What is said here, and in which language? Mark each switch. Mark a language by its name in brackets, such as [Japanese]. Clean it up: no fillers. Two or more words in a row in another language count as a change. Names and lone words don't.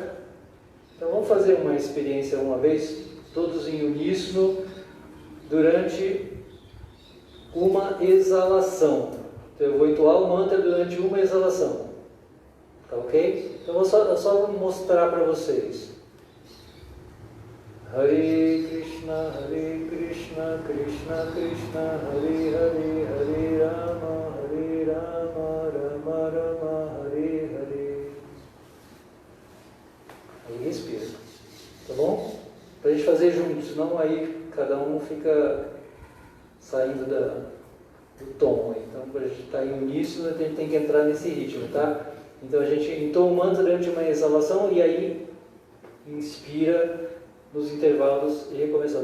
[Portuguese] Então vamos fazer uma experiência uma vez, todos em uníssono, durante uma exalação. Então eu vou entoar o mantra durante uma exalação. Tá ok? Então eu só vou mostrar para vocês. [Sanskrit] हरे कृष्ण कृष्ण कृष्ण हरे हरे हरे राम राम राम हरे हरे. [Portuguese] Aí respira. Tá bom? Para a gente fazer juntos, não aí cada um fica saindo do tom. Então, para a gente estar em uníssono, a gente tem que entrar nesse ritmo, tá? Então, a gente entoa o mantra durante uma exalação e aí inspira nos intervalos e recomeçamos.